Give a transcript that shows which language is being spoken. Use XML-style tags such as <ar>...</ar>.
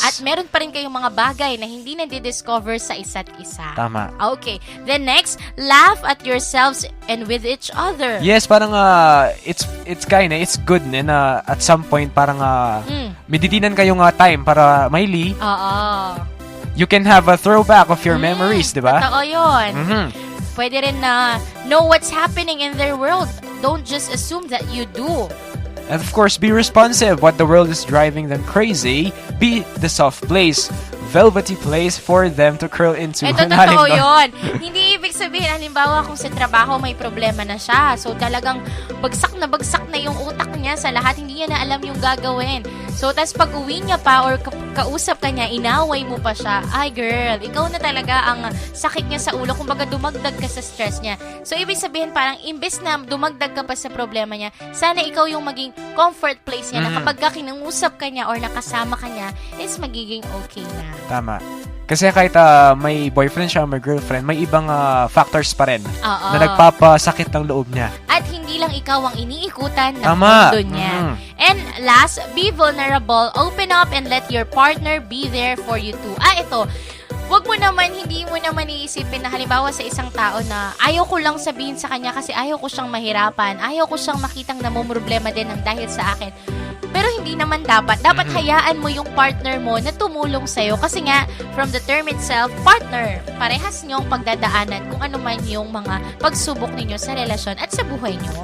<tl>At meron pa rin kayong mga bagay na hindi na-discover sa isa't isa. Tama. Okay.</tl> <en>Then next, laugh at yourselves and with each other.</en> <tl>Yes, parang</tl> <en>it's good</en> <tl>na</tl> <en>at some point</en> <tl>parang meditinan kayong time para maili. Oo.</tl> <en>You can have a throwback of your memories, di ba?</en> <tl>Totoo yun. Pwede rin na</tl> <en>know what's happening in their world. Don't just assume that you do. And of course, be responsive. What the world is driving them crazy, be the soft place, velvety place for them to curl into.</en> <tl>Ito totoo yun. Hindi ibig sabihin, halimbawa kung sa trabaho may problema na siya. So talagang bagsak na yung utak niya sa lahat. Hindi niya na alam yung gagawin. So tas pag uwi niya pa or kausap ka niya, inaway mo pa siya. Ay girl, ikaw na talaga ang sakit niya sa ulo. Kumbaga dumagdag ka sa stress niya. So ibig sabihin parang imbes na dumagdag ka pa sa problema niya, sana ikaw yung maging comfort place niya na kapag kinungusap ka niya or nakasama ka niya, is magiging okay na. Tama. Kasi kahit may boyfriend siya, may girlfriend, may ibang factors pa rin na nagpapasakit ng loob niya. At hindi lang ikaw ang iniikutan ng Tama. mundo niya.</tl> <en>And last, be vulnerable. Open up and let your partner be there for you too.</en> <tl>Ito. Hindi mo naman iisipin na halimbawa sa isang tao na ayaw ko lang sabihin sa kanya kasi ayaw ko siyang mahirapan, ayaw ko siyang makitang namumroblema din ng dahil sa akin. Pero hindi naman dapat. Dapat hayaan mo yung partner mo na tumulong sa'yo. Kasi nga, from the term itself, partner, parehas niyong pagdadaanan kung ano man yung mga pagsubok ninyo sa relasyon at sa buhay niyo.</tl>